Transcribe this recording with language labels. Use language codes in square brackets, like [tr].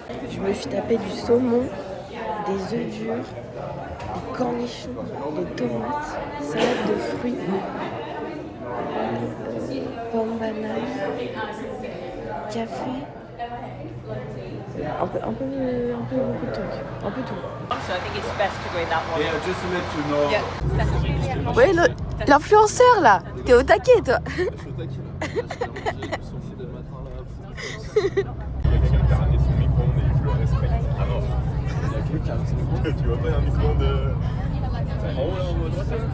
[fr] Je me suis tapé du saumon, des œufs durs, des cornichons, des tomates, salade de fruits, pommes, bananes, café, un peu beaucoup de trucs, un peu tout. [en] So I think it's best to go that one. Yeah, just to let you know. Yeah, definitely. [fr] Ouais, l'influenceur là, t'es au taquet toi. Je suis au taquet là. J'ai mangé du sushi le matin là. Quelqu'un qui a ramené son micro-ondes et je le respecte. Alors, Il y a que qui a un micro. tu vois pas un micro-ondes en haut là en mode droite là?